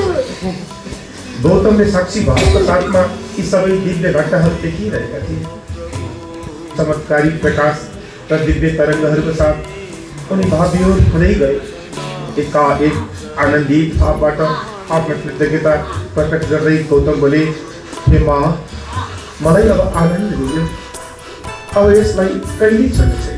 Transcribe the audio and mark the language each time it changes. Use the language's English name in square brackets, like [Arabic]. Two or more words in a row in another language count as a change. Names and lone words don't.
[Nepali] गौतमले साक्षी भावको साथमा यी सबै दिव्य घटनाहरू देखिरहेका थिए। चमत्कारी प्रकाश र दिव्य तरङ्गहरूको साथ उनी भावविभोर हुँदै गए। एकाएक आनन्दित भावबाट आफ्नो कृतज्ञता प्रकट गर्दै गौतम बोले, हे माँ, मलाई अब आनन्द मिल्यो, अब यसलाई कहिल्यै छोड्नु छैन।